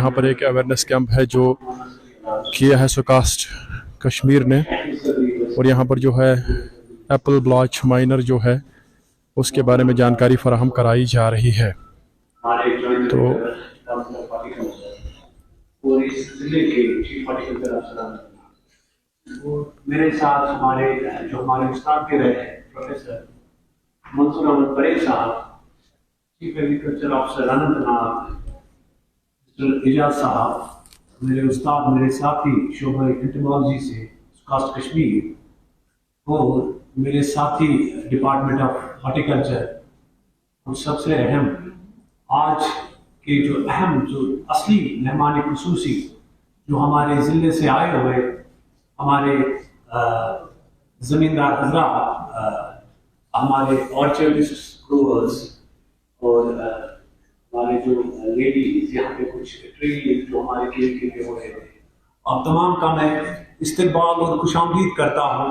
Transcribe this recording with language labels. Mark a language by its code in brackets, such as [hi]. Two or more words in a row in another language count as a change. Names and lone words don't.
[ur] یہاں پر ایک [en] awareness camp [ur] ہے جو کیا ہے سوکاسٹ کشمیر نے, اور یہاں پر جو ہے [en] apple blotch miner [ur] جو ہے اس کے بارے میں جانکاری فراہم کرائی جا رہی ہے. تو اور اس ضلع کے [en] chief horticulture [ur] افسران, میرے ساتھ ہمارے استاد کے رہے ہیں پروفیسر منصور احمد پریز صاحب, [en] chief agriculture officer [ur] اننت ناگ مسٹر اعجاز صاحب, میرے استاد میرے ساتھی شعبہ انٹمالوجی سے سوکاسٹ کشمیر, اور میرے ساتھی [en] department of horticulture. [ur] اور سب سے اہم آج کہ جو اہم جو اصلی مہمان خصوصی جو ہمارے ضلع سے آئے ہوئے ہمارے زمیندار حضرات, ہمارے [en] orchardist growers, [ur] اور ہمارے جو لیڈیز یہاں پہ کچھ ٹری جو ہمارے کھیل کے لیے ہو رہے تھے, آپ تمام کا میں استقبال اور خوش آمدید کرتا ہوں.